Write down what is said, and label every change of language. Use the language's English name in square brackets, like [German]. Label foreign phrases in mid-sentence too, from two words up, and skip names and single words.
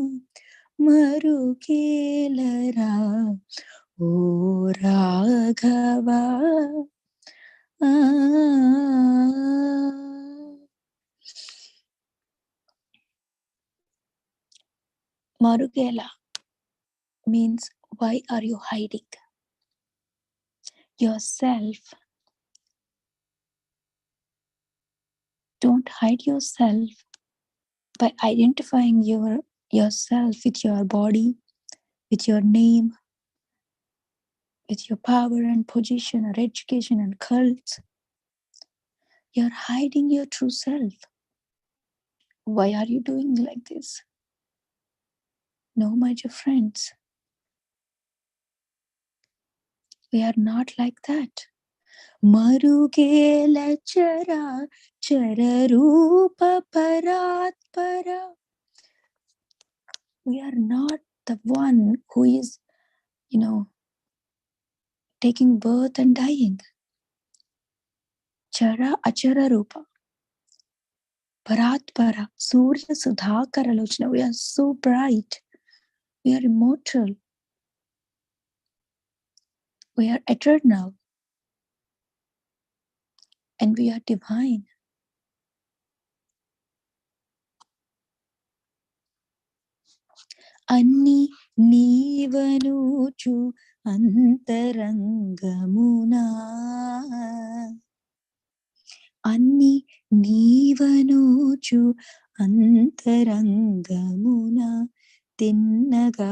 [Telugu] మరుగేలరా ఓ రాఘవా [English] Marugela means why are you hiding yourself? Don't hide yourself by identifying yourself with your body, with your name, with your power and position or education and cults. You're hiding your true self. Why are you doing like this? No, my dear friends. We are not like that. [Telugu] మరుగేల చర చర రూప పరాత్పర. [English] We are not the one who is, taking birth and dying. [Telugu] చర అచర రూప. పరాత్పర. సూర్య సుధాకర లోచన. [English] We are so bright. We are immortal. We are eternal. and we are divine. [Telugu] అన్ని నీవనుచు అంతరంగమునా అన్ని నీవనుచు అంతరంగమున తిన్నగా